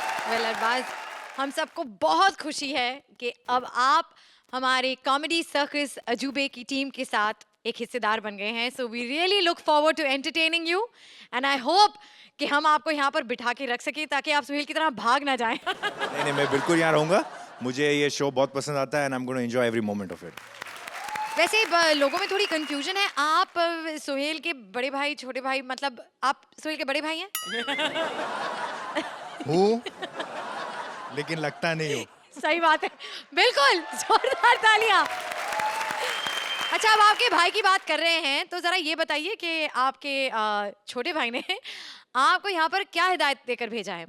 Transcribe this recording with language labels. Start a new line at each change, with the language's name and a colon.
Hindi: Well Arbaaz, हम सबको बहुत खुशी है कि अब आप हमारे कॉमेडी सर्कस अजूबे की टीम के साथ एक हिस्सेदार बन गए हैं।
English: so we really look forward to entertaining you and I hope
Hindi: कि हम आपको यहाँ पर बिठा के रख सकें ताकि आप सुहेल की तरह भाग ना जाएं। नहीं नहीं, मैं बिल्कुल यहाँ रहूंगा। मुझे ये शो बहुत पसंद आता है
English: and I'm going to enjoy every moment of it.
Hindi: वैसे लोगों में थोड़ी कंफ्यूजन है। आप सुहेल के बड़े भाई, छोटे भाई, मतलब आप सुहेल के बड़े भाई हैं? हूँ, लेकिन लगता नहीं हूँ। सही बात है, बिल्कुल, जोरदार तालियां। अच्छा, अब आपके भाई की बात कर रहे हैं तो जरा ये बताइए कि आपके छोटे भाई ने आपको यहाँ पर क्या हिदायत देकर भेजा है।